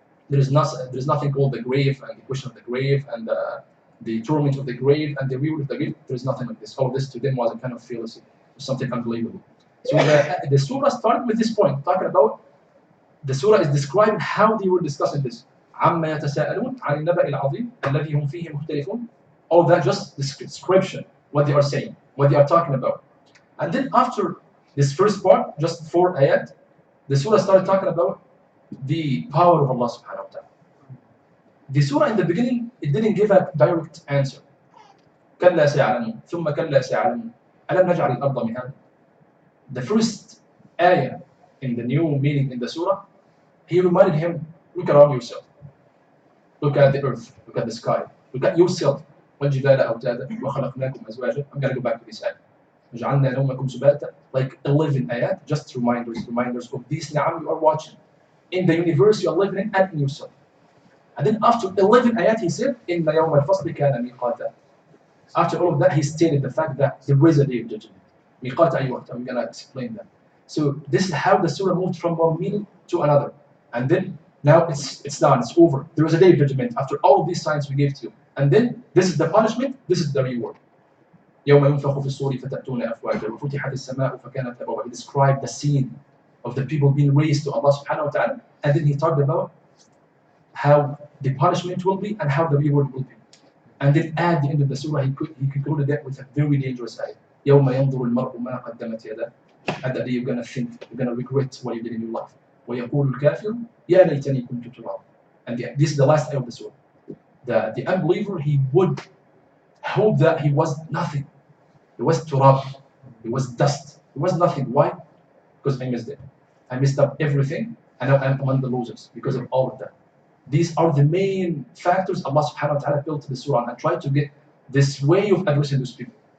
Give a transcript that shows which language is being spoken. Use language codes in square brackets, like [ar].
[en] There's nothing called the grave and the question of the grave and the torment of the grave and the reward of the grave. There's nothing like this. All of this to them was a kind of fallacy, something unbelievable. So the surah started with this point, talking about the surah is describing how they were discussing this. [ar] عما يتساءلون عن النبأ العظيم الذي هم فيه مختلفون. [en] All that just description, what they are saying, what they are talking about. And then after this first part, just 4 ayat, the surah started talking about the power of Allah subhanahu wa ta'ala. The surah in the beginning, it didn't give a direct answer. [ar] كلا سيعلمون ثم كلا سيعلمون ألم نجعل الأرض مهادا. [en] The first ayah in the new meaning in the surah, he reminded him, look around yourself. Look at the earth, look at the sky, look at yourself. [ar] والجبال أوتادا وخلقناكم أزواجا. [en] I'm going to go back to this ayah. [ar] وجعلنا نومكم سباتا. [en] Like 11 ayat, just reminders of these ni'am you are watching. In the universe you are living in and in yourself. And then after 11 ayat he said, [ar] إِنَّ يَوْمَ الْفَصْلِ كَانَ مِيقَاتًا. [en] After all of that he stated the fact that there is a day of judgment. [ar] ميقات أي وقت. [en] I'm going to explain that. So this is how the surah moved from one meaning to another. And then now it's done, it's over. There is a day of judgment after all of these signs we gave to you. And then this is the punishment, this is the reward. [ar] يوم ينفخ في الصور فتأتون أفواجا وفتحت السماء فكانت أبوابا. [en] He described the scene of the people being raised to Allah subhanahu wa ta'ala, and then he talked about how the punishment will be and how the reward will be. And then at the end of the surah he concluded that with a very dangerous ayah. [ar] يوم ينظر المرء ما قدمت يداه. [en] At that day you're gonna think, you're gonna regret what you did in your life. [ar] ويقول الكافر يا ليتني كنت ترابا. [en] And this is the last ayah of the surah. The unbeliever, he would hope that he was nothing. He was turab. He was dust. He was nothing. Why? Because I missed it. I messed up everything, and now I'm among the losers because of all of that. These are the main factors Allah subhanahu wa ta'ala built the surah and tried to get this way of addressing those people.